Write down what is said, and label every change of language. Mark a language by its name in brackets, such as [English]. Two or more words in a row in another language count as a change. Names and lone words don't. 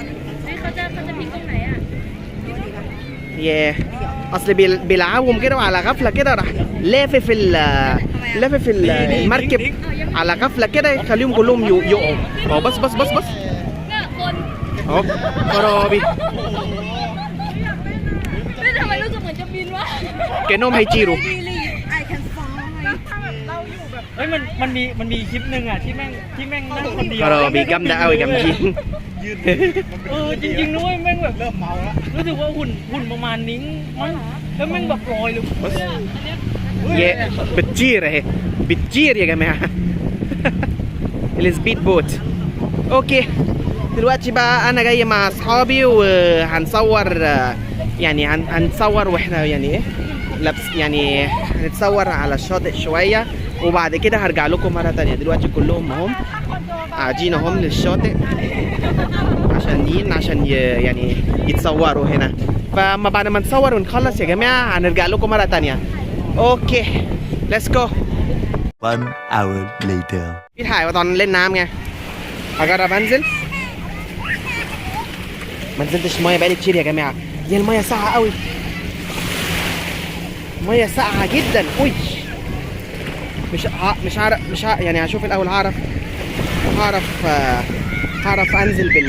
[Arabic] ياه اصل بيلعبهم كده وعلى غفله كده راح لافف المركب على غفله كده يخليهم كلهم يقعوا. اهو بس اهو خرابي كأنهم هيطيروا. [Thai] เฮ้ยมันมีคลิปหนึ่งอ่ะที่แม่งนั่งคนเดียว [Arabic] خرابي جامده قوي جامدين [Thai] จริงๆด้วยแม่งแบบเริ่มเมาแล้วรู้สึกว่าหุ่นประมาณนิ้งมั้งแล้วแม่งแบบลอยเลย [Arabic] يا بتطير اهي بتطير يا جماعه. السبيد بوت. اوكي دلوقتي بقى انا جاي مع اصحابي وهنصور يعني هنصور واحنا يعني ايه لابس يعني هنتصور على الشاطئ شويه، وبعد كده هرجع لكم مره تانية. دلوقتي كلهم هم قاعدين هم للشاطئ عشان يعني يتصوروا هنا. فما بعد ما نصور ونخلص يا جماعه هنرجع لكم مره تانية. [English] اوكي let's go One hour later. [Thai] พี่ถ่ายว่าตอนเล่นน้ำไง [Arabic] أجرب أنزل ما نزلتش مية بقالي كتير يا جماعة يا المية ساقعة قوي مية ساقعة جدا أوي مش يعني هشوف الأول هعرف أنزل